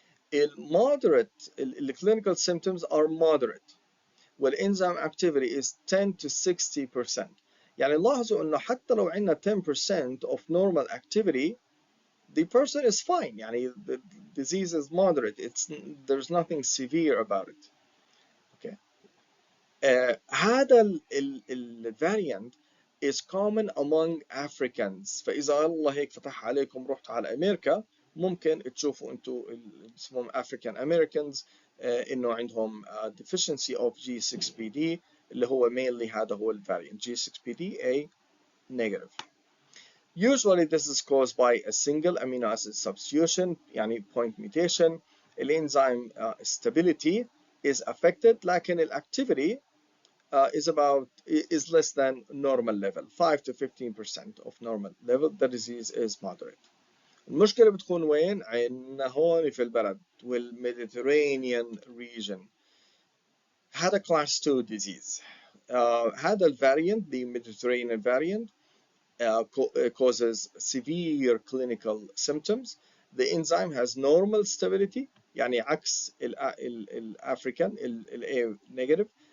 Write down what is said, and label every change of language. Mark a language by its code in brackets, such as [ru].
[en] The clinical symptoms are moderate, where enzyme activity is 10 to 60%. [ar] يعني لاحظوا إنه حتى لو عندنا [en] 10% of normal activity, the person is fine. يعني the disease is moderate. There's nothing severe about it. Okay. [ar] هذا الفاريانت [en] is common among Africans. [ar] فإذا الله هيك فتح عليكم رحت على أمريكا ممكن تشوفوا أنتوا اسمهم African Americans إنه عندهم [en] deficiency of G6PD [ar] اللي هو mainly هذا هو الفاريانت [en] G6PD negative. Usually this is caused by a single amino acid substitution [ar] يعني point mutation. الانزيم [en] stability is affected [ar] لكن [en] الactivity is less than normal level 5 to 15% of normal level. The disease is moderate. [ar] المشكلة بتكون وين؟ عندنا هون في البلد والميديترينيان region. [en] هذا class 2 disease. [ar] هذا الفاريانت [en] the Mediterranean variant causes severe clinical symptoms. The enzyme has normal stability [ar] يعني عكس الافريكان [en] A negative.